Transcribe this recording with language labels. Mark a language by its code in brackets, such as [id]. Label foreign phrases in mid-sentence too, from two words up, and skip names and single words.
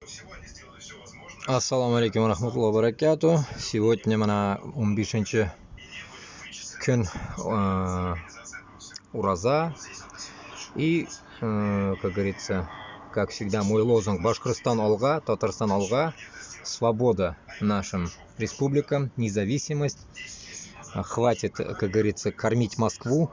[ar] السلام عليكم ورحمة الله وبركاته. [ru] Сегодня [uz] mana 15-kun [ru] ураза. И, как говорится, как всегда, мой лозунг: Башкортостан алга, Татарстан алга, свобода нашим республикам, независимость. Хватит, как говорится, кормить Москву.